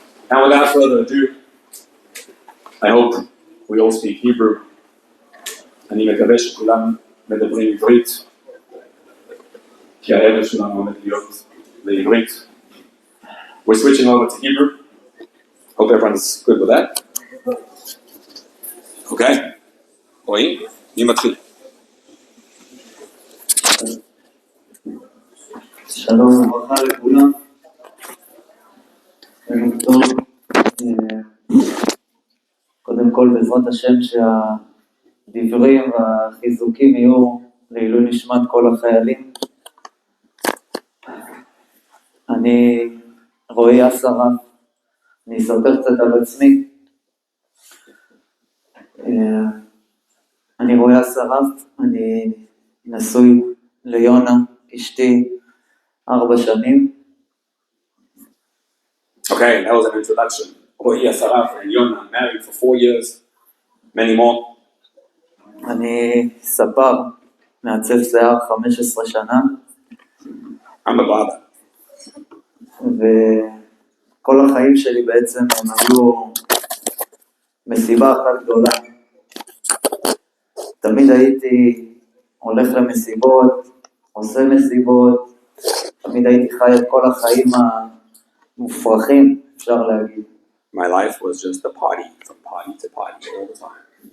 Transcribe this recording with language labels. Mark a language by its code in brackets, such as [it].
[en] Now without further ado, I hope we all speak Hebrew. [he] אני מקווה שכולם מדברים עברית, כי הערב שלנו עומד להיות לעברית. [en] We're switching over to Hebrew. Hope everyone's good with that. [he] Okay? רואים? מי מתחיל? שלום וברכה לכולם. טוב. קודם כל בעזרת השם שהדברים והחיזוקים יהיו לעילוי נשמת כל החיילים. אני רועי אסרף, אני אספר קצת על עצמי. אני רועי אסרף, אני נשוי ליונה, אשתי 4 שנים. [en] Okay, that was an introduction. Ro'i Assaraf and Yona married for 4 years, many more. [he] אני ספר, מעצב שיער 15 שנה. [en] I'm a barber. [he] וכל החיים שלי בעצם הם היו מסיבה אחת גדולה. תמיד הייתי הולך למסיבות, עושה מסיבות, תמיד הייתי חי את כל החיים המופרכים, אפשר להגיד. [en] My life was just a party, from party to party all the time.